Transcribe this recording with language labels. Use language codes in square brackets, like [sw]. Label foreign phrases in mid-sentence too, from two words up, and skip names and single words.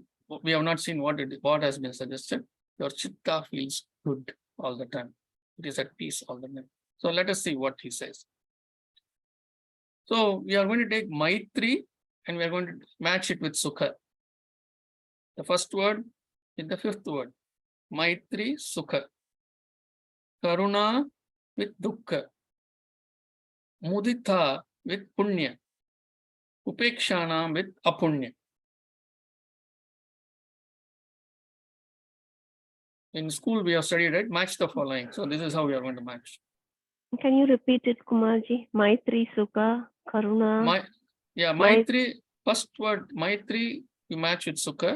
[en] We have not seen what has been suggested. Your chitta feels good all the time. It is at peace all the time. So let us see what he says. So we are going to take Maitri and we are going to match it with Sukha. The first word is the fifth word. Maitri, Sukha. Karuna with Dukkha. Mudita with Punya. Upekshana with Apunya. In school we have studied, right? Match the following. So this is how we are going to match. Can you repeat it, Kumarji? Maitri, Sukha, Karuna. Maitri, first word, Maitri, you match with Sukha.